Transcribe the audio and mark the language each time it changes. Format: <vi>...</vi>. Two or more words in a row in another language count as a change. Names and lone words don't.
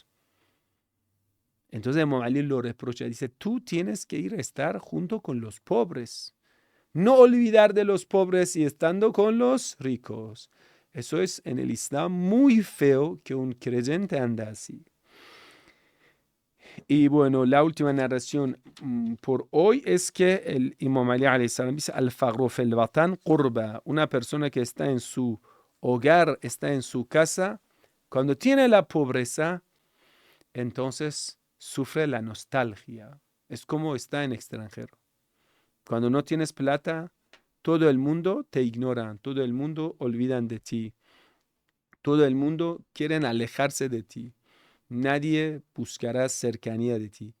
<es>Entonces Imam Ali lo reprocha, dice: tú tienes que ir a estar junto con los pobres. No olvidar de los pobres y estando con los ricos. Eso es en el Islam muy feo que un creyente anda así. Y bueno, la última narración por hoy es que el Imam Ali</es> <ar>عليه السلام</ar> <es>dice:</es> <ar>الفقر في الوطن غربة.</ar> <es>Una persona que está en su hogar, está en su casa, cuando tiene la pobreza, entonces sufre la nostalgia. Es como está en extranjero. Cuando no tienes plata, todo el mundo te ignora, todo el mundo olvidan de ti, todo el mundo quiere alejarse de ti, nadie buscará cercanía de ti.</es>